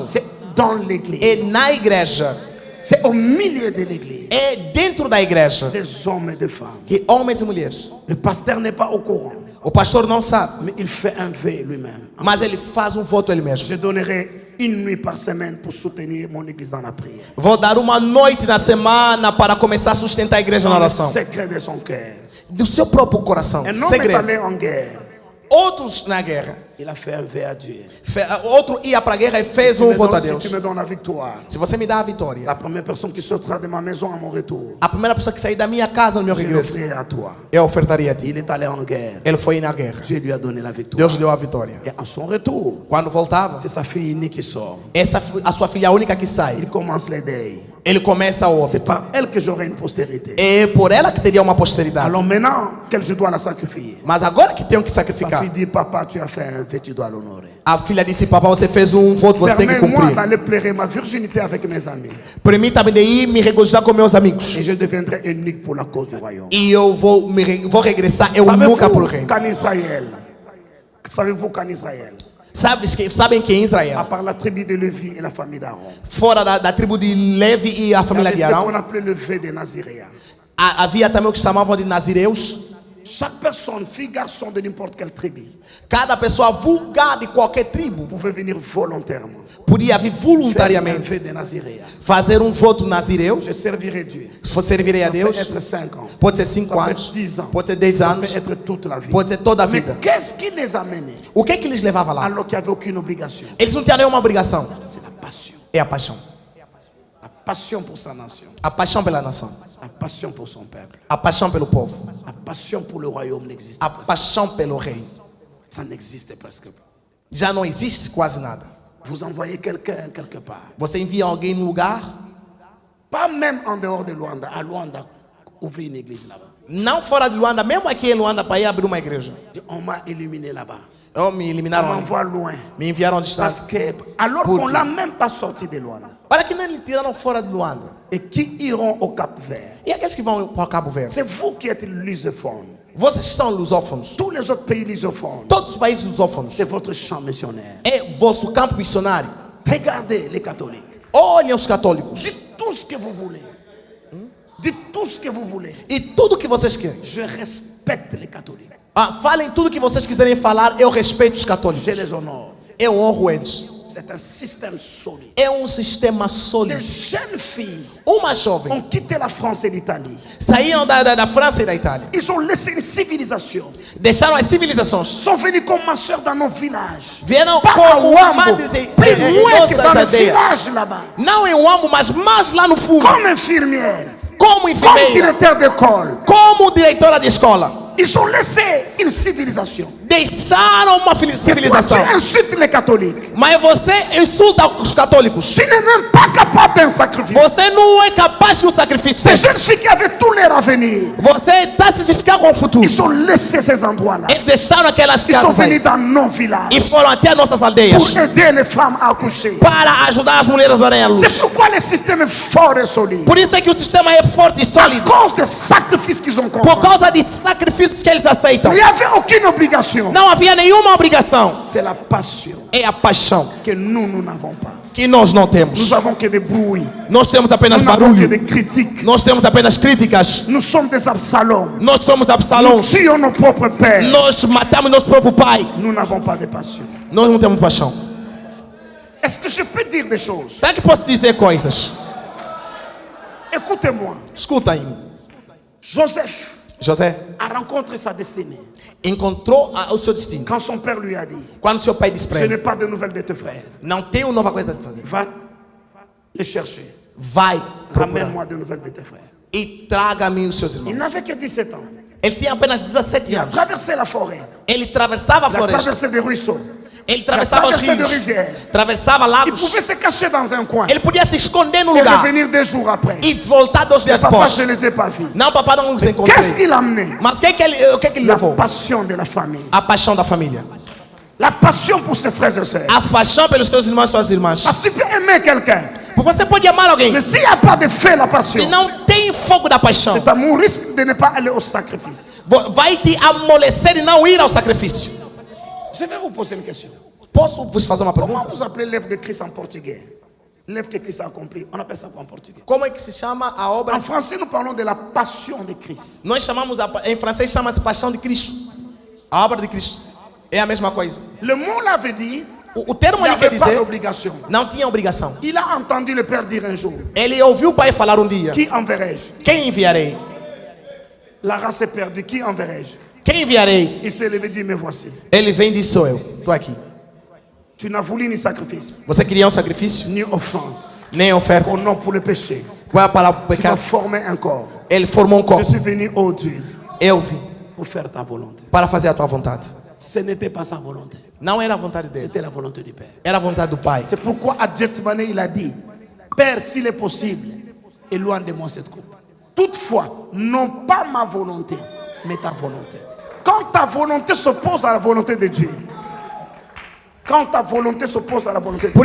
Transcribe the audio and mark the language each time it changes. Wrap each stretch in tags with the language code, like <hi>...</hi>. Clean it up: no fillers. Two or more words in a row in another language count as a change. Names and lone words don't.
<fr>C'est dans l'église.</fr> <pt>É na igreja.</pt> <fr>C'est au milieu de l'église.</fr> <pt>É dentro da igreja.</pt> <fr>Des hommes et des femmes.</fr> <pt>Que homens e mulheres.</pt> <fr>Le pasteur n'est pas au courant,</fr> <pt>O pastor não sabe,</pt> <fr>mais il fait un vœu lui-même.</fr> <pt>mas ele faz voto ele mesmo.</pt> <fr>Je donnerai une nuit par semaine pour soutenir mon église dans la prière.</fr> <pt>Vou dar uma noite na semana para começar a sustentar a igreja na</pt> <fr>Dans le</fr> <pt>oração.</pt> <fr>secret de son cœur.</fr> <pt>Do seu próprio coração.</pt> <fr>Un homme est</fr> <pt>Segredo.</pt> <fr>allé en guerre.</fr> <pt>Outros na guerra.</pt> <fr>Il a fait un vœu à Dieu.</fr> <pt>Outro ia para a guerra e fez voto a Deus.</pt> <fr>Si tu me donnes la victoire,</fr> <pt>Se você me dá a vitória,</pt> <fr>la première personne qui sortira de ma maison à mon retour,</fr> <pt>a primeira pessoa que sair da minha casa no meu</pt> <fr>je</fr> <pt>regresso,</pt> <fr>l'offrirai à toi.</fr> <pt>eu ofertaria a ti.</pt> <fr>Il est allé en guerre.</fr> <pt>Ele foi na guerra.</pt> <fr>Dieu lui a donné la victoire.</fr> <pt>Deus deu a vitória.</pt> <fr>Et à son retour,</fr> <pt>Quando voltava,</pt> <fr>c'est sa fille unique qui sort.</fr> <pt>a sua filha única que sai.</pt> <fr>Il commence les deuils.</fr> <pt>Ele começa a</pt> <fr>C'est</fr> <pt>óbito.</pt> <fr>par elle que j'aurai une postérité.</fr> <pt>É por ela que teria uma posteridade.</pt> <fr>Alors maintenant que je dois la sacrifier,</fr> <pt>Mas agora que tenho que</pt> <fr>sa</fr> <pt>sacrificar,</pt> <fr>fille dit, papa, tu as fait un vœu, tu dois l'honorer.</fr> <pt>a filha disse: papai, você fez voto, você tem que</pt> <fr>Permets-moi</fr> <pt>cumprir.</pt> <fr>d'aller pleurer ma virginité avec mes amis.</fr> <pt>Permita-me de ir me regozijar com meus amigos.</pt> <fr>Et je deviendrai unique pour la cause du royaume.</fr> <pt>E eu vou regressar eu nunca para o reino.</pt> <fr>Savez-vous qu'en Israël,</fr> <pt>Sabem que em</pt> <fr>à</fr> <pt>Israel,</pt> <fr>part la tribu de Lévi et la famille d'Aaron,</fr> <pt>fora da tribo de Levi e a</pt> <fr>il y</fr> <pt>família</pt> <fr>avait</fr> <pt>de</pt> <fr>ce qu'on</fr> <pt>Arão,</pt> <fr>appelait le vœu des Naziréens.</fr> <pt>havia também o que chamavam de nazireus.</pt> <fr>Chaque personne, fille, garçon de n'importe quelle tribu,</fr> <pt>Cada pessoa vulgar de qualquer tribo</pt> <fr>pouvait venir volontairement.</fr> <pt>podia vir</pt> <fr>Faire un</fr> <pt>voluntariamente</pt> <fr>vœu des Naziréens.</fr> <pt>fazer voto nazireu.</pt> <fr>Je servirai Dieu.</fr> <pt>Se for servirei a</pt> <fr>Ça peut</fr> <pt>Deus,</pt> <fr>être 5 ans.</fr> <pt>pode ser</pt> <fr>Ça</fr> <pt>5</pt> <fr>peut</fr> <pt>anos,</pt> <fr>être 10 ans.</fr> <pt>pode ser 10</pt> <fr>Ça</fr> <pt>anos,</pt> <fr>peut être toute la vie.</fr> <pt>pode ser toda a</pt> <fr>Mais</fr> <pt>vida.</pt> <fr>qu'est-ce qui les a menés</fr> <pt>O que é que lhes levava lá?</pt> <fr>alors qu'il n'y avait aucune obligation?</fr> <pt>Eles não tinham nenhuma obrigação.</pt> <fr>C'est la passion.</fr> <pt>É a paixão.</pt> <fr>La passion pour sa nation.</fr> <pt>A paixão pela nação.</pt> <fr>La passion pour son peuple.</fr> <pt>A paixão pelo povo.</pt> <fr>La passion pour le royaume n'existe</fr> <pt>A</pt> <fr>pas.</fr> <pt>paixão pelo rei.</pt> <fr>Ça n'existe presque pas.</fr> <pt>Já não existe quase nada.</pt> <fr>Vous envoyez quelqu'un quelque part.</fr> <pt>Você envia alguém num lugar,</pt> <fr>Pas même en dehors de Luanda. À Luanda, ouvrir une église là-bas.</fr> <pt>não fora de Luanda, mesmo aqui em Luanda, para ir abrir uma igreja.</pt> <fr>On m'a éliminé là-bas.</fr> <pt>Oh, me</pt> <fr>On</fr> <pt>eliminaram ali.</pt> <fr>m'envoie loin.</fr> <pt>Me enviaram</pt> <fr>Parce</fr> <pt>distância.</pt> <fr>que, alors Pour qu'on qui? l'a même pas sorti de Luanda.</fr> <pt>Para que não lhe tiraram fora de Luanda?</pt> <fr>Et qui iront au Cap Vert?</fr> <pt>E aqueles que vão para Cabo Verde?</pt> <fr>C'est vous qui êtes lusophone.</fr> <pt>Vocês que são lusófonos.</pt> <fr>Tous les autres pays lusophones,</fr> <pt>Todos os países lusófonos.</pt> <fr>c'est votre champ missionnaire.</fr> <pt>É vosso campo missionário.</pt> <fr>Regardez les catholiques.</fr> <pt>Olhem os católicos.</pt> <fr>Dites tout ce que vous voulez. Dites tout ce que vous voulez.</fr> <pt>E tudo que vocês querem.</pt> <fr>Je respecte les catholiques.</fr> <pt>Falem tudo que vocês quiserem falar. Eu respeito os católicos.</pt> <fr>Je les honore.</fr> <pt>Eu honro eles.</pt> <fr>C'est un système solide.</fr> <pt>É sistema</pt> <fr>Des</fr> <pt>sólido.</pt> <fr>jeunes filles</fr> <pt>Uma jovem</pt> <fr>ont quitté la France et l'Italie.</fr> <pt>saíram da França e da Itália.</pt> <fr>Ils ont laissé une civilisation.</fr> <pt>Deixaram as civilizações.</pt> <fr>Sont venus comme ma soeur dans nos villages.</fr> <pt>Vieram</pt> <fr>Pas à</fr> <pt>como</pt> <fr>Wambo,</fr> <pt>madres</pt> <fr>plus loin que dans</fr> <pt>nossas</pt> <fr>le</fr> <pt>aldeias.</pt> <fr>village là-bas.</fr> <pt>Não em Wambo, mas mais lá no fundo.</pt> <fr>Comme infirmières,</fr> <pt>Como</pt> <fr>comme</fr> <pt>enfermeira.</pt> <fr>directeur d'école.</fr> <pt>Como diretora de escola.</pt> <fr>Ils ont laissé une civilisation.</fr> <pt>Deixaram uma</pt> <fr>Toi,</fr> <pt>civilização.</pt> <fr>tu insultes les catholiques.</fr> <pt>Mas você insulta os católicos.</pt> <fr>Tu n'es même pas capable d'un sacrifice.</fr> <pt>Você não é capaz de um sacrifício.</pt> <fr>Ces jeunes filles qui avaient tout leur avenir,</fr> <pt>Você está se identificando com o futuro.</pt> <fr>ils ont laissé ces endroits-là.</fr> <pt>Eles deixaram aquelas</pt> <fr>Ils sont</fr> <pt>casas aí</pt> <fr>venus dans nos villages</fr> <pt>e foram até nossas aldeias</pt> <fr>pour aider les femmes à accoucher.</fr> <pt>para ajudar as mulheres a darem à luz.</pt> <fr>C'est pourquoi le système est fort et solide.</fr> <pt>Por isso é que o sistema é forte e</pt> <fr>À</fr> <pt>sólido.</pt> <fr>cause des sacrifices qu'ils ont</fr> <pt>Por</pt> <fr>consentis.</fr> <pt>causa de sacrifícios que eles aceitam.</pt> <fr>Il n'y avait aucune obligation.</fr> <pt>Não havia nenhuma obrigação.</pt> <fr>C'est la passion</fr> <pt>É a paixão</pt> <fr>que nous n'avons pas.</fr> <pt>que nós não temos.</pt> <fr>Nous avons que des bruits.</fr> <pt>Nós temos apenas</pt> <fr>Nous n'avons que</fr> <pt>barulho.</pt> <fr>des critiques.</fr> <pt>Nós temos apenas críticas.</pt> <fr>Nous sommes des Absalom.</fr> <pt>Nós somos</pt> <fr>Nous</fr> <pt>Absalões.</pt> <fr>tuons nos propres pères.</fr> <pt>Nós matamos nosso próprio pai.</pt> <fr>Nous n'avons pas de passion.</fr> <pt>Nós não temos paixão.</pt> <fr>Est-ce que je peux dire des choses?</fr> <pt>Será que posso dizer coisas?</pt> <fr>Écoutez-moi.</fr> <pt>Escuta aí.</pt> <fr>Joseph</fr> <pt>José</pt> <fr>a rencontré sa destinée</fr> <pt>encontrou o seu destino.</pt> <fr>quand son père lui a dit:</fr> <pt>Quando seu pai disse para</pt> <fr>je n'ai</fr> <pt>ele:</pt> <fr>pas de nouvelles de tes frères.</fr> <pt>não tenho nova coisa a fazer.</pt> <fr>Va les chercher.</fr> <pt>Vai, procurar</pt> <fr>Ramène-moi de nouvelles de tes frères.</fr> <pt>e traga-me os seus</pt> <fr>Il</fr> <pt>irmãos.</pt> <fr>n'avait que 17 ans.</fr> <pt>Ele tinha apenas 17</pt> <fr>Il a</fr> <pt>anos.</pt> <fr>traversé la forêt.</fr> <pt>Ele atravessava a</pt> <fr>Il a</fr> <pt>floresta.</pt> <fr>traversé des ruisseaux.</fr> <pt>Ele atravessava os</pt> <fr>traversé de</fr> <pt>rios.</pt> <fr>rivières.</fr> <pt>Atravessava</pt> <fr>Il</fr> <pt>lagos.</pt> <fr>pouvait se cacher dans un coin</fr> <pt>Ele podia se esconder no</pt> <fr>et</fr> <pt>lugar</pt> <fr>revenir 2 jours après.</fr> <pt>e voltar 2 dias</pt> <fr>Papa,</fr> <pt>depois.</pt> <fr>je ne les ai pas vus.</fr> <pt>Não, papai não os</pt> <fr>Qu'est-ce</fr> <pt>encontrei.</pt> <fr>qu'il a amené?</fr> <pt>Mas o que ele</pt> <fr>La</fr> <pt>levou?</pt> <fr>passion de la famille.</fr> <pt>A paixão da família.</pt> <fr>La passion pour ses frères et sœurs.</fr> <pt>A paixão pelos seus irmãos e suas irmãs.</pt> <fr>Parce que tu peux aimer quelqu'un.</fr> <pt>Você pode amar alguém.</pt> <fr>Mais s'il n'y a pas de fait, la passion,</fr> <pt>Se não tem fogo da paixão,</pt> <fr>cet amour risque de ne pas aller au sacrifice.</fr> <pt>vai te amolecer e não ir ao sacrifício.</pt> <fr>Je vais vous poser une question.</fr> <pt>Posso vos fazer uma</pt> <fr>Comment</fr> <pt>pergunta?</pt> <fr>vous appelez l'œuvre de Christ en portugais? L'œuvre que Christ a accomplie. On appelle ça quoi en portugais?</fr> <pt>Como é que se chama a obra?</pt> <fr>En français, nous parlons de la passion de Christ.</fr> <pt>Nós chamamos, em francês chama-se paixão de Cristo. A obra de Cristo. É a mesma coisa.</pt> <fr>Le mot là veut dire</fr> <pt>O termo</pt> <fr>il n'y</fr> <pt>ali quer</pt> <fr>avait pas</fr> <pt>dizer,</pt> <fr>d'obligation.</fr> <pt>não tinha obrigação.</pt> <fr>Il a entendu le Père dire un jour:</fr> <pt>Ele ouviu o pai falar dia:</pt> <fr>qui enverrai-je?</fr> <pt>quem enviarei?</pt> <fr>La race est perdue, qui enverrai-je?</fr> <pt>Quem enviarei?</pt> <fr>Il s'est levé et dit: me voici.</fr> <pt>Ele vem e diz: sou eu. Estou aqui.</pt> <fr>Tu n'as voulu ni sacrifice,</fr> <pt>Você queria sacrifício?</pt> <fr>ni offrande.</fr> <pt>Nem oferta.</pt> <fr>Oh non, pour le péché.</fr> <pt>Vai para o</pt> <fr>Tu m'as</fr> <pt>pecado.</pt> <fr>formé un corps.</fr> <pt>Ele formou</pt> <fr>Je</fr> <pt>corpo.</pt> <fr>suis venu, oh Dieu,</fr> <pt>Eu vim</pt> <fr>pour faire ta volonté.</fr> <pt>para fazer a tua vontade.</pt> <fr>Ce n'était pas sa volonté,</fr> <pt>Não era a vontade dele.</pt> <fr>c'était la volonté du Père.</fr> <pt>Era a vontade do pai.</pt> <fr>C'est pourquoi à Gethsemane, il a dit: Père, s'il est possible, éloigne de moi cette coupe. Toutefois, non pas ma volonté, mais ta volonté. Quand ta volonté s'oppose à la volonté de Dieu, quand ta volonté s'oppose à la volonté de Dieu,</fr>